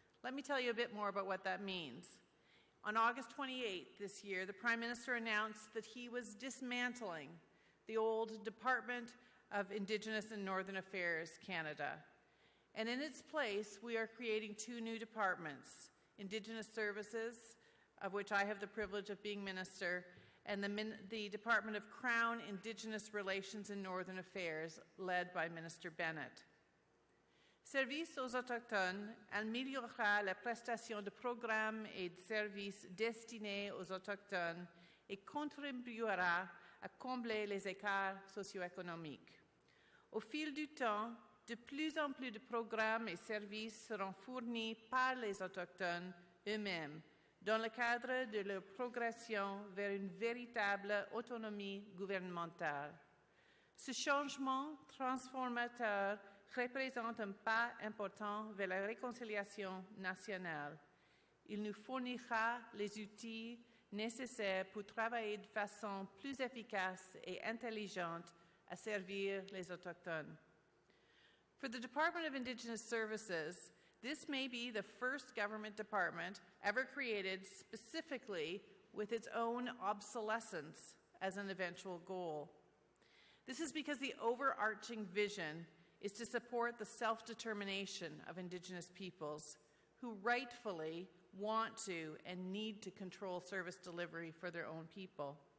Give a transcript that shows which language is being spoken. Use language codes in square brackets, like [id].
[en] Let me tell you a bit more about what that means. On August 28th this year, the Prime Minister announced that he was dismantling the old Department of Indigenous and Northern Affairs Canada. And in its place, we are creating 2 new departments, Indigenous Services, of which I have the privilege of being Minister, and the Department of Crown, Indigenous Relations and Northern Affairs, led by Minister Bennett. [fr] Service aux Autochtones améliorera la prestation de programmes et de services destinés aux Autochtones et contribuera à combler les écarts socio-économiques. Au fil du temps, de plus en plus de programmes et services seront fournis par les Autochtones eux-mêmes dans le cadre de leur progression vers une véritable autonomie gouvernementale. Ce changement transformateur représente un pas important vers la réconciliation nationale. Il nous fournira les outils nécessaires pour travailler de façon plus efficace et intelligente à servir les Autochtones. [en] For the Department of Indigenous Services, this may be the first government department ever created specifically with its own obsolescence as an eventual goal. This is because the overarching vision is to support the self-determination of Indigenous peoples who rightfully want to and need to control service delivery for their own people.